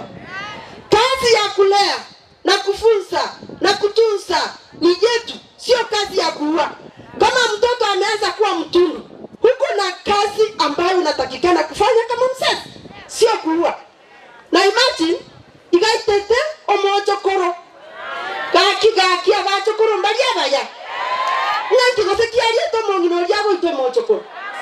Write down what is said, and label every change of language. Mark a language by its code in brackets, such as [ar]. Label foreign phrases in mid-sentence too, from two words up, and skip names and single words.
[sw] Kazi ya kulea na kufunza na kutunza ni yetu, sio kazi ya kuua. Kama mtoto ameanza kuwa mtundu, huko na kazi ambayo unatakikana kufanya kama mzazi, sio kuua. [guz] Na imagine igaitete omochokoro gaki abachokoro mbali abaya nganti gosekia rieto mongino yabo ito mochokoro